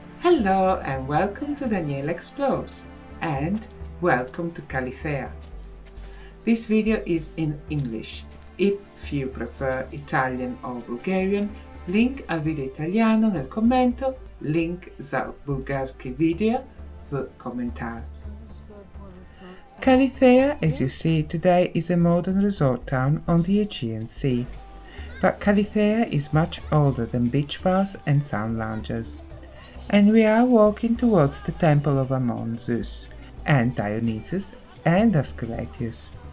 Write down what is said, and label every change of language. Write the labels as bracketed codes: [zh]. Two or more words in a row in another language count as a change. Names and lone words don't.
[en] Hello and welcome to Daniela Explores, and welcome to Kallithea. This video is in English. If you prefer Italian or Bulgarian, [it] link al video italiano nel commento, [bg] линк за български видео в коментар. [en] Kallithea, as you see today, is a modern resort town on the Aegean Sea. But Kallithea is much older than beach bars and sun loungers. And we are walking towards the temple of Ammon, Zeus, and Dionysus and Asclepius.